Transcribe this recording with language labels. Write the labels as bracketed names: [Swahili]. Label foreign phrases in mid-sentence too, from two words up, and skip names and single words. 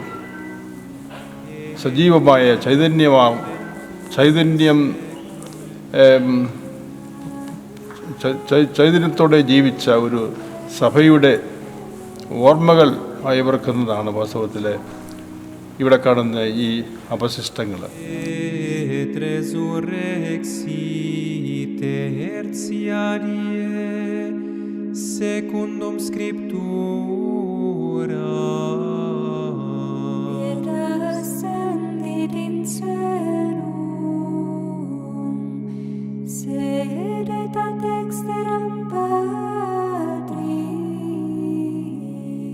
[Malayalam] സജീവമായ ചൈതന്യത്തോടെ ജീവിച്ച ഒരു സഭയുടെ ഓർമ്മകൾ അയവിറക്കുന്നതാണ് വാസ്തവത്തിൽ ഇവിടെ കാണുന്ന ഈ അവശിഷ്ടങ്ങൾ. [Latin] Et resurrexii tertiarie secundum scriptura. Et ascendit in caelum, sedet ad dexteram Patris,